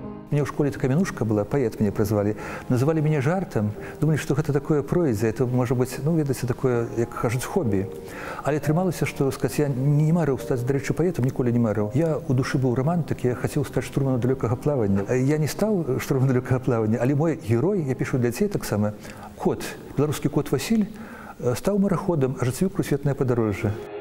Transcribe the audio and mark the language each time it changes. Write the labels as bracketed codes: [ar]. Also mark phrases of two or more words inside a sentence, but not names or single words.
[ru] меня в школе такая минушка была, поэт меня прозвали. Называли меня жартом, думали, что это такое пройдзе, это может быть, [be] ну, ведаеце, такое, як кажуць, хобі. Але атрымалася, што, сказаць, я не марыў стаць, дарэчы, паэтам, ніколі не марыў. Я у душы быў романтык, я хацеў стаць штурманам далёкага плавання. Я не стаў штурманам далёкага плавання, але мой герой, я пішу для дзяцей таксама, кот, беларускі кот Васіль, стаў мараходам, ажыццявіў крусветнае падарожжа.